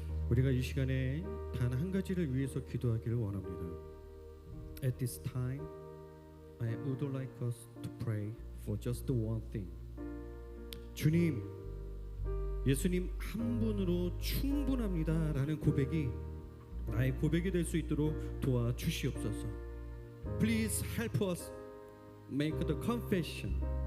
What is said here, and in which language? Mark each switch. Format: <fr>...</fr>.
<ko>우리가 이 시간에 단 한 가지를 위해서 기도하기를 원합니다.</ko> <en>At this time, I would like us to pray for just one thing.</en> <ko>주님, 예수님 한 분으로 충분합니다라는 고백이 나의 고백이 될 수 있도록 도와주시옵소서.</ko> <en>Please help us make the confession.</en>